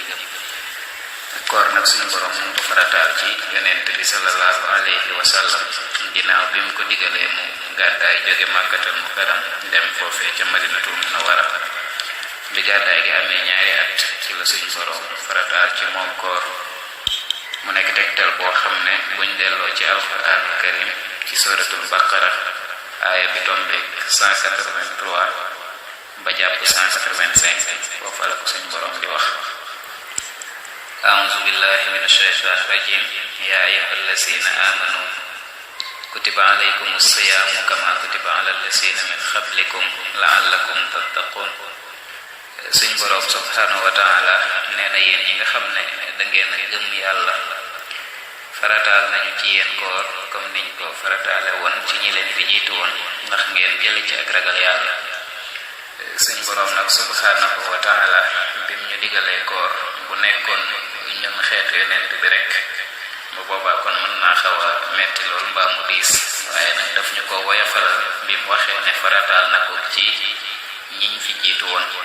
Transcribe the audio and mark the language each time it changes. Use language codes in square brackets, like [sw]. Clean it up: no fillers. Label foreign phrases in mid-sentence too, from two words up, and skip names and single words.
[wo] koor nag suñu borom mu ko farataal ci yonent bi [ar] صلى الله عليه وسلم [wo] ginnaaw bi mu ko digalee mu gàddaay jóge Màkkatal Mukarram dem foofee ca Madinatul Munawwara bi gàddaay gi amee ñaari at ci la suñu borom farataal ci moom koor mu nekk tegtal boo xam ne buñ delloo ci alquraanul karim ci suratul baqara aaya bi tombeek 183 ba jàpp 185 foofu la ko suñu borom di wax [ar] أعوذ بالله من الشيطان الرجيم يا أيها الذين آمنوا كتب عليكم الصيام كما كتب على الذين من قبلكم لعلكم تتقون [wo] suñ borom [ar] سبحانه وتعالى [wo] nee na yéen ñi nga xam ne da ngeen a gëm yàlla farataal nañu ci yéen koor comme niñ ko farataale woon ci ñi leen fi jiitu woon ndax ngeen jëli ci ak ragal yàlla suñ borom nag [ar] سبحانه وتعالى [wo] bim ñu digalee koor bu nekkoon ñun xeetu yonent bi rek bu boobaa kon mën naa xaw a metti lool mbaa mu diis waaye nag daf ñu ko woyofalal bi mu waxee ne farataal na ko ci ñiñ fi jiitu woon